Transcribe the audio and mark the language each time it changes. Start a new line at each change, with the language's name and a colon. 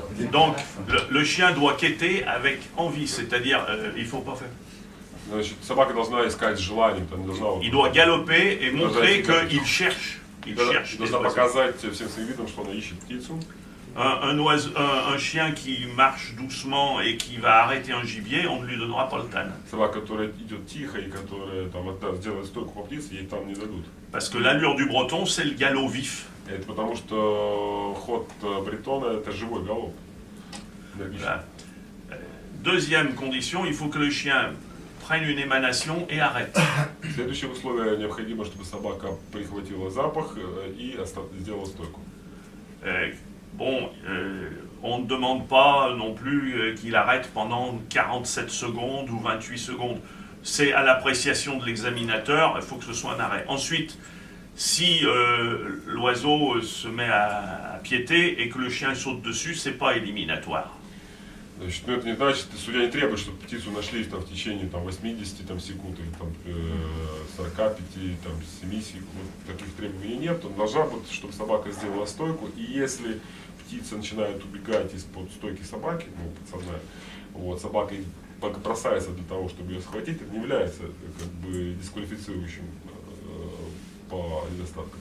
French: Donc le chien doit quêter avec envie, c'est-à-dire il faut pas faire.
Russian: Значит, собака должна искать желание, там,
French: il doit galoper et montrer qu'il cherche. Il cherche.
Russian: Должна показать всем своим видом, что она ищет птицу.
French: Un chien qui marche doucement et qui va arrêter un gibier, on ne lui donnera pas le tan.
Russian: Собака, которая идет тихо и которая там делает стойку по птице, ей там не дадут.
French: Parce que l'allure du breton, c'est le galop vif.
Russian: Это потому что ход бретона это живой галоп.
French: Voilà. Deuxième condition, il faut que le chien prenne une émanation et arrête.
Russian: Следующее условие, необходимо, чтобы собака прихватила запах и сделала стойку.
French: Bon, on ne demande pas non plus qu'il arrête pendant 47 secondes ou 28 secondes. C'est à l'appréciation de l'examinateur, il faut que ce soit un arrêt. Ensuite, si l'oiseau se met à piéter et que le chien saute dessus, c'est pas éliminatoire.
Russian: Значит, ну это не значит, судья не требует, чтобы птицу нашли там, в течение там, 80 там, секунд или там, 45, там, 7 секунд. Таких требований нет. Он должна быть, чтобы собака сделала стойку. И если птица начинает убегать из-под стойки собаки, ну, подсадная, вот, собака бросается для того, чтобы ее схватить, это не является как бы дисквалифицирующим по недостаткам.